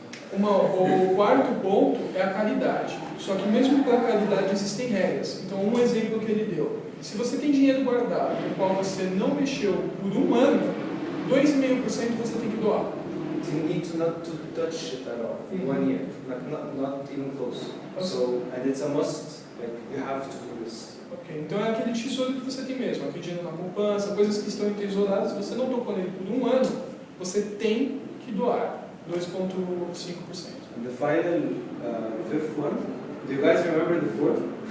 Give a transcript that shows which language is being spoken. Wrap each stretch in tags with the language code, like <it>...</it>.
<pt>O quarto ponto é a caridade. Só que mesmo para a caridade existem regras. Então, um exemplo que ele deu. Se você tem dinheiro guardado, no qual você não mexeu por 1 ano, 2,5% você tem que doar.</pt> <en>You need to not to touch it at all in 1 year, like not even close. So, and it's a must, like you have to do this.</en> <pt>Ok, então é aquele tesouro que você tem mesmo, aquele dinheiro na poupança, coisas que estão entesouradas, se você não tocou nele por 1 ano, você tem que doar 2,5%.</pt> <en>And the final, fifth one, do you guys remember the fourth?</en>